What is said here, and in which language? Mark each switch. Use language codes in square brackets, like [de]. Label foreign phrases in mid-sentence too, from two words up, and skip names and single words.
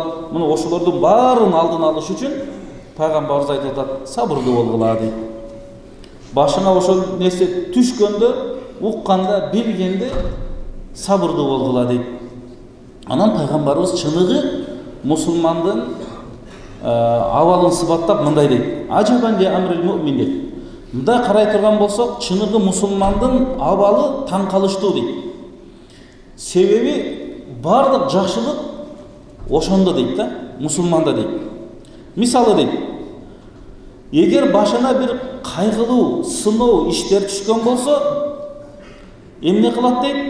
[ky] Мына ошолордун баарын алдын алыш үчүн пайгамбарыбыз айтып атат, сабырдуу болгула дейт. Башыңа ошол нерсе түшкөндө, укканда, билгенде сабырдуу болгула дейт. Анан пайгамбарыбыз чыныгы мусулмандын абалын сыпаттап мындай дейт. [ar] عجبا لأمر المؤمن дейт. [ky] Мындай карай турган болсок, чыныгы мусулмандын абалы таң калыштуу дейт. Себеби бардык жакшылык ошондо дейт да, мусулманда дейт. Мисалы дейт, эгер башына бир кайгылуу, сыноо иштер түшкөн болсо, эмне кылат дейт?